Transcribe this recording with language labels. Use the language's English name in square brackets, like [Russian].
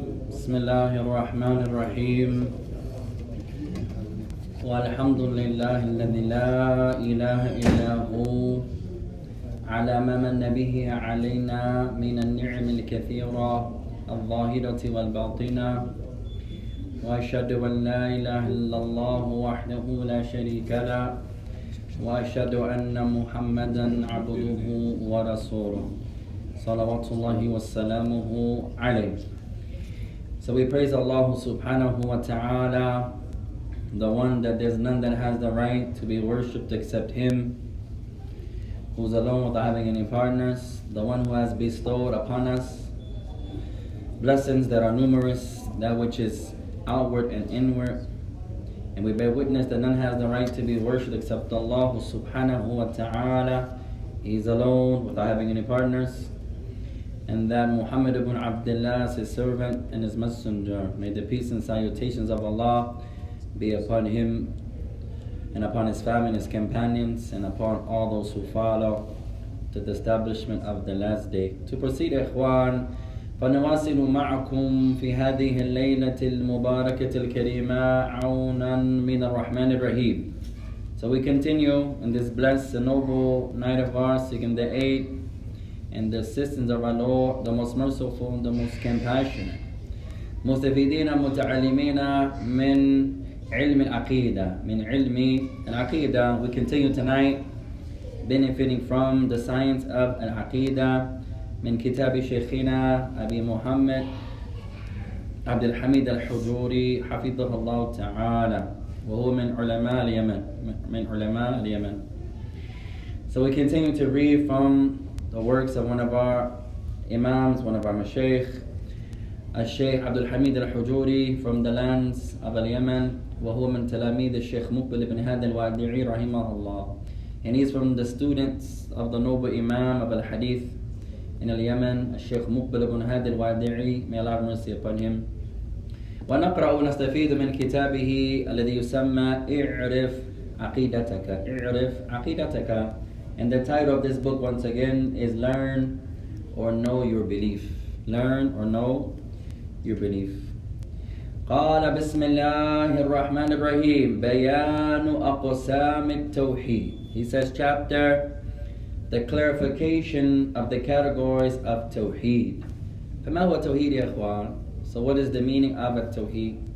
[Arabic] بسم الله الرحمن الرحيم والحمد لله الذي لا إله إلا هو على ما من به علينا من النعم الكثيرة الظاهرة والباطنة وأشهد أن لا إله إلا الله وحده لا شريك له وأشهد أن محمدا عبده ورسوله صلوات الله وسلامه عليه. [English] So we praise Allah subhanahu wa ta'ala, the one that there's none that has the right to be worshipped except Him, who's alone without having any partners, the one who has bestowed upon us blessings that are numerous, that which is outward and inward. And we bear witness that none has the right to be worshipped except Allah subhanahu wa ta'ala. He's alone without having any partners. And that Muhammad ibn Abdullah is his servant and his messenger. May the peace and salutations of Allah be upon him and upon his family and his companions and upon all those who follow to the establishment of the last day. To proceed, ikhwan, [Arabic] فنواصل معكم في هذه الليلة المباركة الكريمة عونا من الرحمن الرحيم. [English] So we continue in this blessed and noble night of ours, seeking the aid and the assistance of our Lord, the most merciful, the most compassionate. [Arabic] مستفيدين متعلمين من علم العقيدة من علم العقيدة. [English] We continue tonight benefiting from the science of al-Aqidah [Arabic] من كتاب شيخنا أبي محمد عبد الحميد الحجوري حفظه الله تعالى وهو من علماء اليمن. [English] So we continue to read from the works of one of our imams, one of our mashaykh, Al-Shaykh Abdul Hamid Al-Hujuri from the lands of Al-Yemen, [Arabic] وهو من تلاميذ الشيخ مقبل بن هادي الوادعي رحمه الله. [English] And he's from the students of the noble Imam of Al-Hadith in Al-Yemen, Al-Shaykh Muqbil ibn Hadi al-Wadi'i, may Allah have mercy upon him. [Arabic] ونقرأ ونستفيد من كتابه الذي يسمى اعرف عقيدتك. [English] And the title of this book once again is Learn or Know Your Belief. Learn or Know Your Belief. [Arabic] قال بسم الله الرحمن الرحيم بيان أقسام التوحيد. [English] He says chapter, the clarification of the categories of Tawheed. [Arabic] فما هو التوحيد يا إخوان? [English] So what is the meaning of التوحيد?